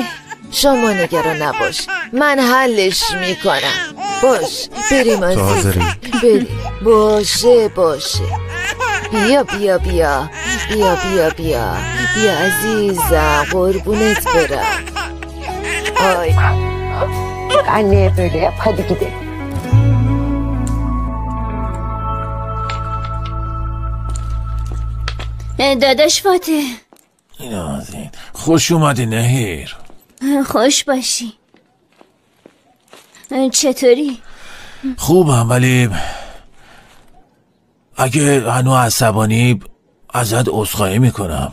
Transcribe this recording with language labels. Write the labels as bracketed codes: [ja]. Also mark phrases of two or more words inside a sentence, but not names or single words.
[fa] شما نگران نباش، من حلش میکنم. باش بریم عزیز. بریم. باشه بیا عزیزم، قربونت برم. [tr] آی anne böyle yap, hadi gidelim. [fa] داداش فاتح خوش اومدی نهیر. خوش باشی. چطوری؟ خوبم، ولی اگه هنو عصبانی ازت عذرخواهی میکنم.